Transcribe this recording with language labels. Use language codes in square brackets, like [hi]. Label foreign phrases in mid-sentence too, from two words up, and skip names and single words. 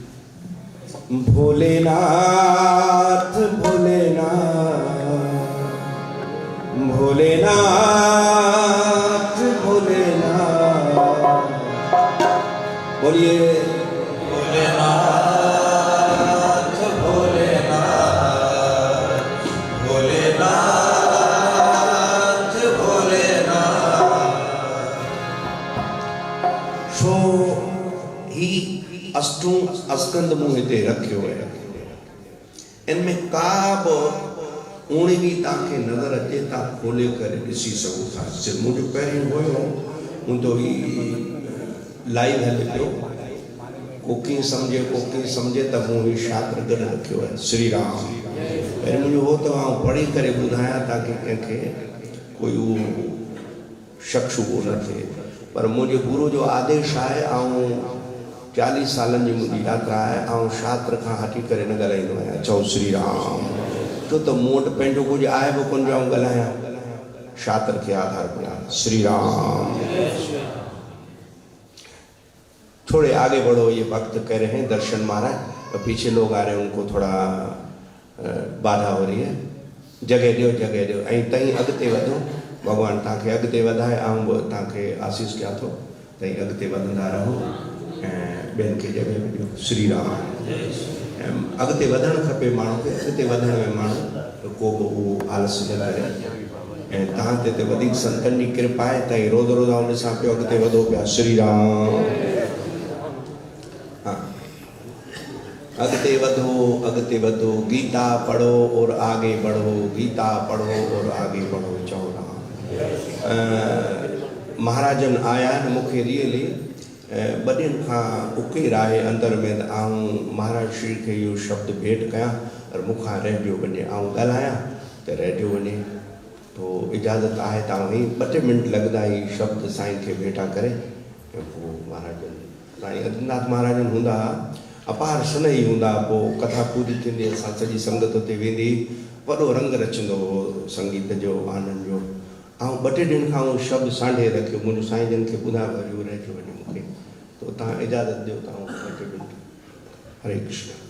[hi] भोलेनाथ भोलेनाथ भोलेनाथ भोलेनाथ, बोलिए भोलेनाथ भोलेनाथ भोलेनाथ भोलेनाथ। [sd] सो ही अष्टों स्कंद मूं हिते रखियो आहे। इनमें का बि उणी बि तव्हांखे नज़र अचे, तव्हां खोले करे ॾिसी सघो था। मुंहिंजो पहिरियों हुयो, मुंहिंजो ही लाइव हले पियो। को कीअं सम्झे त मूं ही शास्त्र गॾु रखियो आहे। श्री राम। पहिरियों मुंहिंजो हो त आउं पढ़ी करे ॿुधायां ताकी कंहिंखे कोई उहो शक शुबो न थिए, पर मुंहिंजे गुरु जो आदेश आहे। ऐं 40 सालनि जी मुंहिंजी यात्रा आहे। ऐं शास्त्र खां हटी करे न ॻाल्हाईंदो आहियां। चओ श्री राम। छो तो मूं वटि पंहिंजो कुझु आहे बि कोन पियो ॻाल्हायां, [hi] शातिर के आधार पर। [sd] श्री राम। [hi] थोड़े आगे बढ़ो, ये भक्त कह रहे हैं दर्शन महाराज, तो पीछे लोग आ रहे हैं, उनको थोड़ा बाधा हो रही है। [sd] जगह दियो, जगह दियो, ऐं तई अॻिते वधो, भगवान तव्हांखे अॻिते वधाए, ऐं तव्हांखे आशीष कया थो, तई अॻिते वधंदा रहो ऐं ॿियनि खे जगह में ॾियो। श्री राम। अॻिते वधणु खपे माण्हू खे, अॻिते वधण में माण्हू को बि उहो आलस न करे। ऐं तव्हां ते वधीक संतनि जी कृपा आहे, तई रोज़ रोज़ आउं ॾिसां पियो अॻिते वधो पिया। श्री राम। अगते वधो, [hi] गीता पढ़ो और आगे बढ़ो, गीता पढ़ो और आगे बढ़ो। [sd] चओ राम। महाराजन आया न मूंखे रियली ॿ ॾींहंनि खां उकेर आहे अंदर में, त आऊं महाराज श्री खे इहो शब्द भेंट कयां और मूंखां रहिजियो वञे, आऊं ॻाल्हायां त रहिजियो वञे। तो इजाज़त आहे त आऊं 2-3 मिंट लॻंदा ई शब्द साईं खे भेटा करे ऐं पोइ महाराजन साईं आदिनाथ महाराजन हूंदा, अपार सनई हूंदा, पोइ कथा पूरी थींदी, असां सॼी संगत उते वेंदी, वॾो रंग रचंदो हो संगीत जो, आनंद जो। ऐं 2-3 ॾींहंनि खां उहो शब्द सांढे रखियो, मुंहिंजो साईं जन खे ॿुधायो वरी रहिजियो वञे मूंखे, तो तव्हां इजाज़त ॾियो त 2-3 मिंट। हरे कृष्ण।